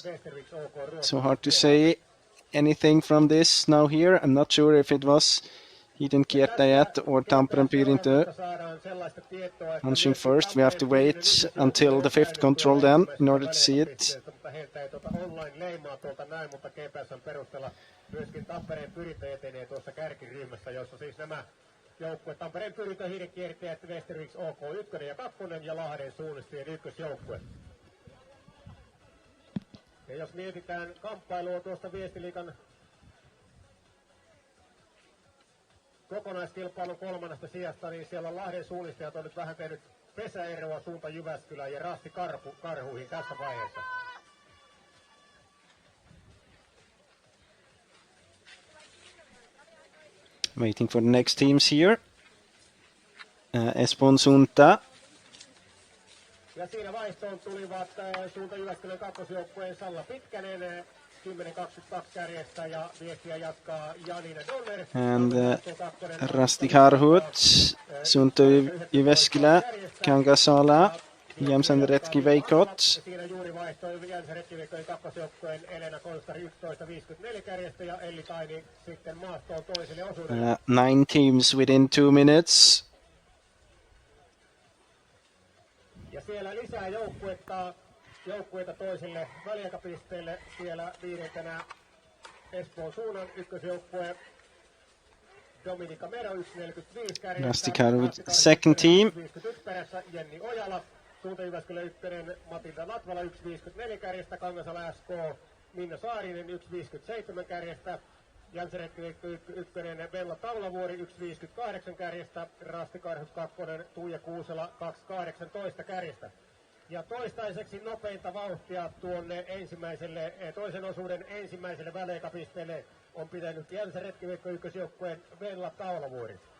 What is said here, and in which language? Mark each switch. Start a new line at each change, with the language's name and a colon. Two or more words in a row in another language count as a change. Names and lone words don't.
English: So hard to say anything from this now here. I'm not sure if it was hiidenkiertäjät or Tampereen Pirintö punching first. We have to wait until the 5th control then in order to see it.
Finnish: Myöskin Tampereen Pyrintö etenee tuossa kärkiryhmässä, jossa siis nämä joukkueet Tampereen Pyrintö, hiidenkiertäjät, Västerviks OK 1 ja 2 ja Lahden suunnistajien ykkösjoukkue. Ja jos mietitään kamppailua tuosta Viestiliigan kokonaiskilpailun 3. sijasta, niin siellä Lahden suunnistajat on nyt vähän tehnyt pesäeroa suunta Jyväskylään ja Rasti Karhuihin tässä vaiheessa.
English: Waiting for the next teams here.
Finnish: Espoon suunta. Ja siinä vaihtoon tulivat suunta Jyväskylän kakkosjoukkueen Salla Pitkänen 10.22 kärjestä, ja viestiä jatkaa Janina Donner.
English: And Rasti Karhut, suunta Jyväskylä, Kangasala, Jämsän Retki Veikot.
Finnish: Siinä juuri vaihtoi Jämsän Retki Veikkojen kakkosjoukkueen Elena Konstari 11.54 kärjestä, ja Elli Taini sitten maastoon toiselle osuudelle.
English: 9 teams within 2 minutes.
Finnish: Ja siellä lisää joukkueita toiselle väliaikapisteelle. Siellä 5. Espoon suunnan ykkösjoukkue Dominika Mero 1.45 kärjestä.
English: Rasti Karhut second team.
Finnish: 51 perässä Jenni Ojala. Suunta Jyväskylä 1. Matilda Latvala 1.54 kärjestä. Kangasala SK Minna Saarinen 1.57 kärjestä. Jämsän Retki 1. Bella Taulavuori 1.58 kärjestä. Rasti Karhut 2. Tuija Kuusela 2.18 kärjestä. Ja toistaiseksi nopeinta vauhtia tuonne toisen osuuden ensimmäiselle väliaikapisteelle on pitänyt Jämsän Retki ykkösjoukkueen Bella Taulavuori.